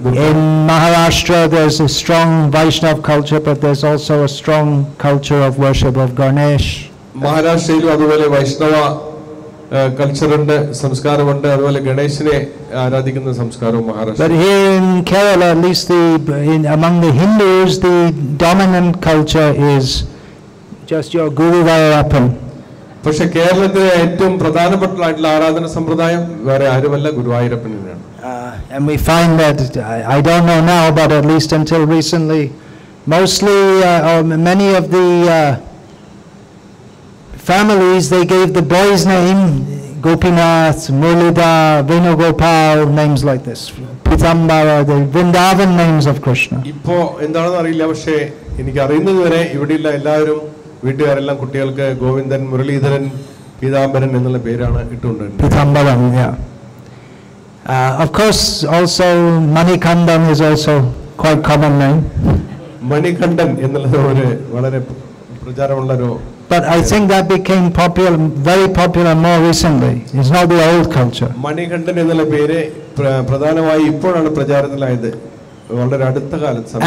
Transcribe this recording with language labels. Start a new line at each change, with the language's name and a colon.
English: In Maharashtra there's a strong Vaishnav culture, but there's also a strong culture of worship of Ganesh.
Malayalam: മഹാരാഷ്ട്രയിലും അതുപോലെ വൈഷ്ണവ കൾച്ചറുണ്ട്, സംസ്കാരമുണ്ട്. അതുപോലെ ഗണേശനെ ആരാധിക്കുന്ന സംസ്കാരവും Maharashtra.
English: But here in Kerala, at least among the Hindus, the dominant culture is just your Guru Vairappan.
Malayalam: പക്ഷെ കേരളത്തിലെ ഏറ്റവും പ്രധാനപ്പെട്ട ആരാധന സമ്പ്രദായം വേറെ ആരുമല്ല, ഗുരുവായൂരപ്പൻ തന്നെയാണ്.
English: And we find that, I don't know now, but at least until recently, mostly or many of the families, they gave the boy's name Gopinath, Murlidhar, Venugopal, names like this, Pitambara, the Vrindavan names of Krishna.
Malayalam: ഇപ്പോ എന്താണെന്ന് അറിയില്ല, പക്ഷേ എനിക്ക് അറിയുന്നത് വരെ ഇവിടെയുള്ള എല്ലാവരും വീട്ടുകാരെല്ലാം കുട്ടികൾക്ക് ഗോവിന്ദൻ, മുരളീധരൻ, പീതാംബരൻ എന്നുള്ള പേരാണ് ഇട്ടുകൊണ്ടിരുന്നത്.
English: Pithambaram, yeah. Of course, also Manikandan is also quite common name.
Malayalam: Manikandan എന്നുള്ളത് ഒരു വളരെ പ്രചാരമുള്ള ഒരു.
English: But I think that became popular, very popular more recently. It's not the old culture.
Malayalam: Manikandan എന്നുള്ള പേര് പ്രധാനമായി ഇപ്പോഴാണ് പ്രചാരത്തിലായത്, വളരെ അടുത്ത കാലത്ത്.